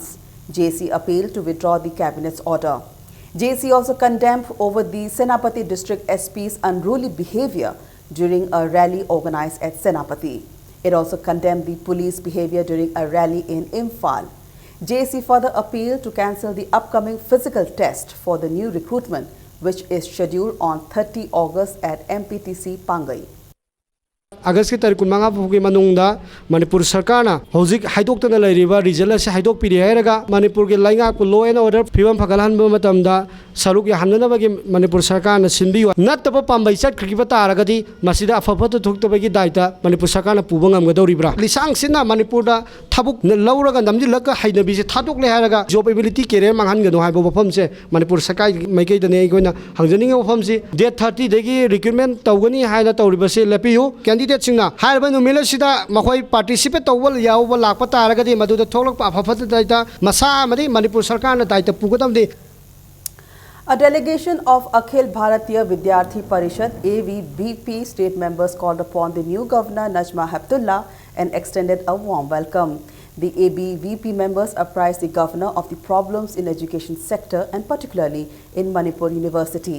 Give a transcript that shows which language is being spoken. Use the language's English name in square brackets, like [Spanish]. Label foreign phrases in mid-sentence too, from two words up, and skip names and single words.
[English] JSC appealed to withdraw the cabinet's order. JSC also condemned over the Senapati district SP's unruly behavior during a rally organized at Senapati. It also condemned the police behavior during a rally in Imphal. JSC further appealed to cancel the upcoming physical test for the new recruitment, which is scheduled on 30 August at MPTC Pangai. [Manipuri] August ki tarik 15 pugi manungda Manipur sarkarna hojik haidoktana lairiba result ase haidok piri hairaga Manipur ki lainga ku [English] law and order [Manipuri] phibam phagalhanba matamda saruk yahanna bagi Manipur sarkarna sinbiwa nattaba pambai chatkhriba taragadi masida afafata thuktabagi daita Manipur sarkarna puba ngamgadoribra lisang sina Manipur da thabuk lauraga namjilaka hainabi se thadok le hairaga [English] job ability career [Manipuri] manghangano haibo bafam se Manipur sarkai maikei dane goina hangjaninga bafam se date 30 dagi recruitment tawgani haina tawribase lapiyu candidate singna hairba numila sida makhoi participate tawbal yawba lakpa taragadi maduda tholak afafata daita masa amadi Manipur sarkarna daita pugadamdi. [English] A delegation of Akhil Bharatiya Vidyarthi Parishad AVBP state members called upon the new governor Najma Heptullah and extended a warm welcome. The ABVP members apprised the governor of the problems in education sector and particularly in Manipur University.